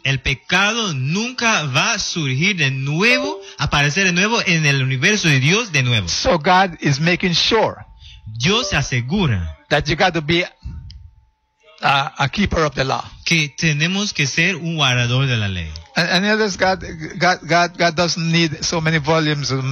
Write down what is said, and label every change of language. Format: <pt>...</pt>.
<es>El pecado nunca va a surgir de nuevo, aparecer de nuevo en el universo de Dios de nuevo.</es> <en>So God is making sure.</en> <es>Dios se asegura</es> <en>that you got to be a keeper of the law.</en> <es>Que tenemos que ser un guardador de la ley.</es> <en>And others, God doesn't need so many volumes.</en>